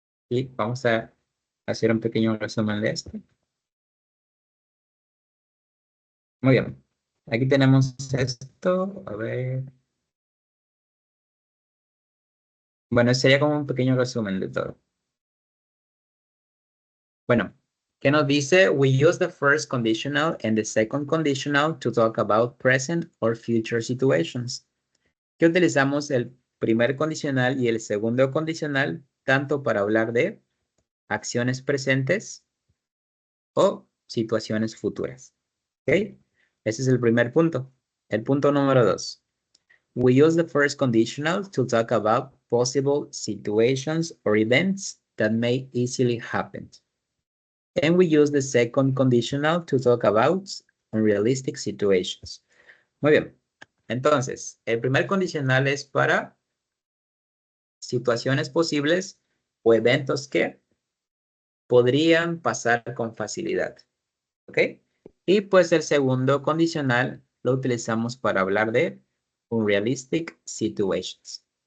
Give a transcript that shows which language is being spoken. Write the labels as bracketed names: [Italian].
[Spanish] Y vamos a hacer un pequeño resumen de esto. Muy bien. Aquí tenemos esto. A ver. Bueno, sería como un pequeño resumen de todo. Bueno, ¿qué nos dice? [English] We use the first conditional and the second conditional to talk about present or future situations. [Spanish] Que utilizamos el primer condicional y el segundo condicional tanto para hablar de acciones presentes o situaciones futuras. ¿Ok? Ese es el primer punto. El punto número 2. [English] We use the first conditional to talk about possible situations or events that may easily happen. And we use the second conditional to talk about unrealistic situations. [Spanish] Muy bien. Entonces, el primer condicional es para situaciones posibles o eventos que podrían pasar con facilidad. ¿Ok? Y pues el segundo condicional lo utilizamos para hablar de [English] unrealistic situations.